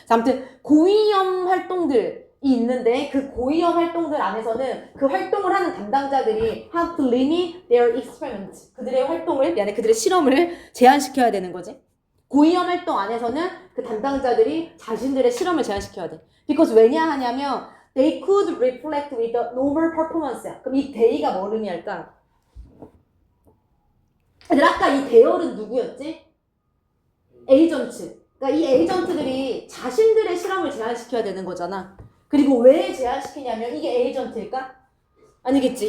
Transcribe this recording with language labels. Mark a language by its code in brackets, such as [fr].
[ko] 아무튼 고위험 활동들이 있는데 그 고위험 활동들 안에서는 그 활동을 하는 담당자들이 have to limit their experiments. 그들의 실험을 제한시켜야 되는 거지. 고위험 활동 안에서는 그 담당자들이 자신들의 실험을 제한시켜야 돼. [en] because 왜냐 하냐면 they could reflect with the normal performance야. [ko] 그럼 이 they가 뭘 의미할까? 아까 이 대열은 누구였지? 에이전트. 그러니까 이 에이전트들이 자신들의 실험을 제한시켜야 되는 거잖아. 그리고 왜 제한시키냐면 이게 에이전트일까? 아니겠지.